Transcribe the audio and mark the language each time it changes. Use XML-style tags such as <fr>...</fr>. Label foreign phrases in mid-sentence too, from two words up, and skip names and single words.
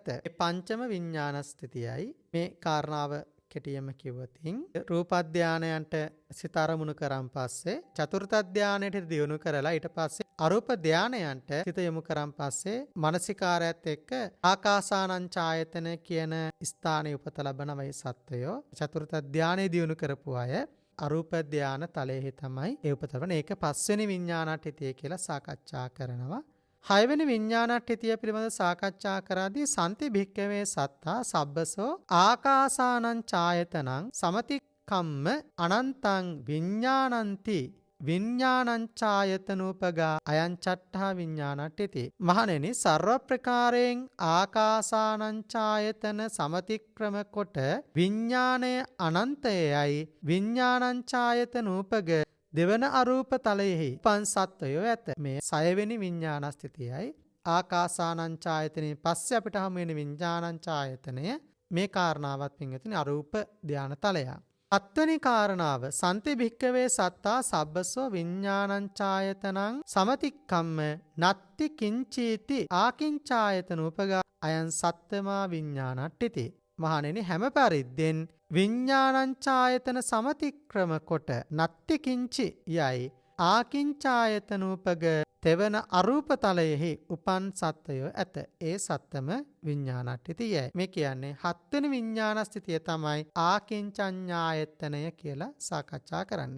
<si>මේ පංචම විඥානස්ථිතියයි මේ කාරණාව කෙටියම කිව්වතින් රූපධ්‍යානයන්ට සිත අරමුණු කරන් පස්සේ චතුර්ථ ධානයට දියුණු කරලා ඊට පස්සේ අරූප ධානයන්ට සිත යොමු කරන් පස්සේ මානසිකාරයත් එක්ක ආකාසානංචායතන කියන ස්ථානයේ උපත ලබන වයි සත්වයෝ චතුර්ථ ධානයේ දියුණු කරපු අය අරූප ධාන තලයේ තමයි ඒ උපත ලබන. ඒක පස්වෙනි විඥානට්ඨිතිය කියලා සාකච්ඡා කරනවා. හයවෙනි විඥානට්ඨිතිය පිළිබඳ සාකච්ඡා කරද්දී</si> <pi>සන්ති භික්කවේ සත්තා සබ්බසෝ ආකාසානංචායතනං සමතික්ඛම්ම අනන්තං විඥානಂತಿ විඥානංචායතනූපගා අයං චට්ඨා විඥානට්ඨිති.</pi> <si>මහණෙනි සර්ව ප්‍රකාරයෙන් ආකාසානංචායතන සමතික්‍රම කොට විඥාණය අනන්තයයි විඥානංචායතනූපග දෙවන අරූප තලයෙහි පන් සත්වයෝ ඇත. මේ 6 වෙනි විඥානස්ථිතියයි ආකාසානංචායතනෙ පස්සේ අපිට හමු වෙන විඥානංචායතනය මේ කාරණාවත් පින්වතුනි අරූප ධාන තලය. 7 වෙනි කාරණාව</si> <pi>සන්ති භික්කවේ සත්තා සබ්බසෝ විඥානංචායතනං සමතික්ඛම්ම නත්ති කිංචීති ආකින්චායතනූපගා අයං සත්තමා විඥානට්ඨිති.</pi> <si>මහණෙනි හැම පරිද්දෙන් විඥානංචායතන සමතික්‍රම කොට</si> <pi>නත්ති කිංචි</pi> <si>යයි ආකින්චායතනූපග තෙවන අරූප තලයෙහි උපන් සත්වයෝ ඇත. ඒ සත්තම විඥානට්ඨිතියයි. මේ කියන්නේ 7 වෙනි විඥානස්ථිතිය තමයි ආකින්චඤ්ඤායතනය කියලා සාකච්ඡා කරන්නේ.</si>